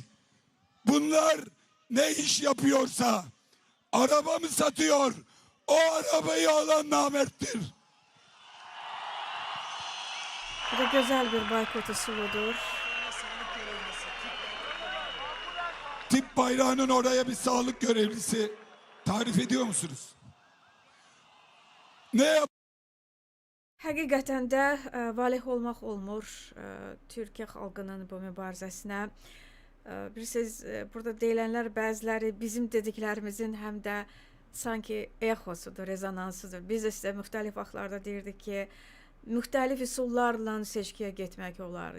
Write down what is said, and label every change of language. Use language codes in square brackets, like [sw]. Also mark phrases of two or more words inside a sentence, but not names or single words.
[tr] Bunlar ne iş yapıyorsa, araba mı satıyor, o arabayı alan namerttir. Bu da güzel bir boykot usulüdür. Tip bayrağının oraya bir sağlık görevlisi tarif ediyor musunuz? Ne yap? [az] Həqiqətən də valeh olmaq olmur Türkiyə xalqının bu mübarizəsinə. Bilirsiniz, burada deyilənlər bəziləri bizim dediklərimizin həm də sanki exosudur, rezonansıdır. Biz də sizə müxtəlif vaxtlarda deyirdik ki, müxtəlif üsullarla seçkiyə getmək olar.